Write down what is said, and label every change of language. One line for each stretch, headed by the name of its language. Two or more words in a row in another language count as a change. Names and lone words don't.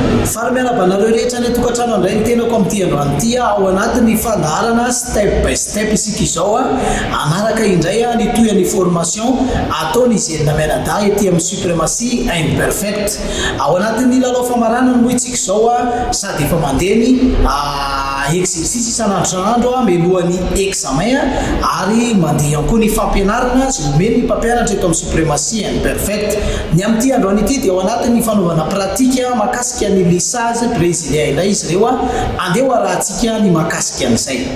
Malagasy: Faramiarabanareo rehetra ny tokantrano andray ny tenako amin'ity androany ity ao anatin'ny fandaharana step by step isika izao anaraka indray ny toy ny formation ataony izenina mianada ety amin'ny suprématie imperfect ao anatin'ny lalao famarana no itsika izao sady efa mandehny exercice isan'andro melohan'ny examen ary mandeha ihany koa ny fampianarana sy omeny ny mpampianatra eto amin'ny suprématie imperfect ny amin'ity androany ity dia ao anatin'ny fanaovana pratique makasika ny
French: lissage brésilien
Malagasy: indray izy ireo andeha arahantsika ny makasika an'izay.